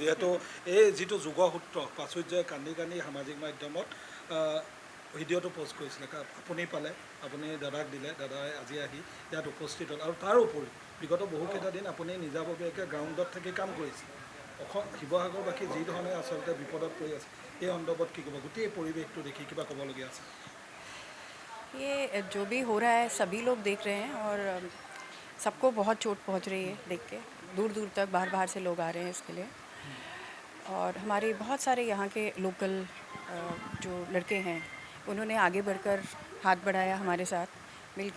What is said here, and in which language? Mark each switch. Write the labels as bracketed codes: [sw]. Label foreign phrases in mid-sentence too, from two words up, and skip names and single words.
[as] যিহেতু এই যিটো যোগসূত্ৰ প্ৰাচুৰ্যই কান্দি কান্দি সামাজিক মাধ্যমত ভিডিঅ'টো পষ্ট কৰিছিলে, আপুনি পালে, আপুনি দাদাক দিলে, দাদাই আজি আহি ইয়াত উপস্থিত হ'ল। আৰু তাৰ উপৰি বিগত বহুকেইটা দিন আপুনি নিজাববীয়াকৈ গ্ৰাউণ্ডত থাকি কাম কৰিছে। শিৱসাগৰবাসী যি ধৰণে আচলতে বিপদত পৰি আছে, এই সন্দৰ্ভত কি ক'ব? গোটেই পৰিৱেশটো দেখি কিবা ক'বলগীয়া আছে? [hi] ये जो भी हो रहा है सभी लोग देख रहे हैं और सबको बहुत चोट पहुंच रही है देख के। दूर दूर तक बाहर बाहर से लोग आ रहे हैं इसके लिए, और हमारे बहुत सारे यहाँ के लोकल जो लड़के हैं उन्होंने आगे बढ़कर हाथ बढ़ाया हमारे साथ मिलके।